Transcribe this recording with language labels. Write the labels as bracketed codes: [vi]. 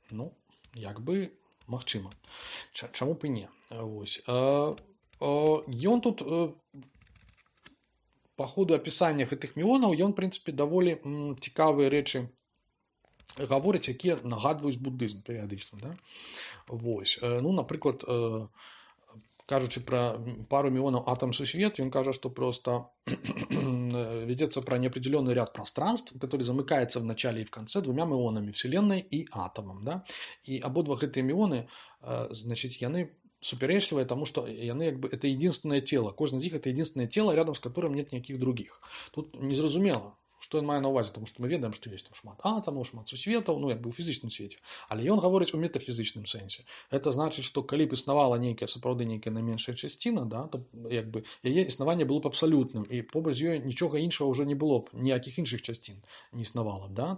[be] Ну, як бы магчыма. Чаму б і не? Вось. Ён тут по ходу опісання гэтых міёнаў, ён, в принципе, даволі цікавыя рэчы гаворыць, якія нагадваюць буддызм перыядычна. Да? Вось. Ну, напрыклад, кажучы пра пару міёнаў атом сусвет, ён кажа, што [ru] просто ведется про неопределенный ряд пространств, который замыкается в начале и в конце двумя міёнамі, Вселенной и атомом. Да? [be] И ободва гэтыя міёны, значит, яны суперечлівыя, тому что яны як бы [ru] это единственное тело. [be] Кожны з іх [ru] это единственное тело, рядом с которым нет никаких других. [be] Тут незразумела, што ён мае на ўвазе, тому што мы ведаем, што ёсць там шмат атамаў, шмат сусветаў, ну як бы ў фізычным свеце. Але ён гаворыць у метафізычным сэнсе. Это значыць, што калі б існавала нейкая сапраўды нейкая найменшая часціна, да, то як бы яе існаванне было б абсалютным, і побач з ёй нічога іншага ўжо не было б, ніякіх іншых часцін не існавала б, да?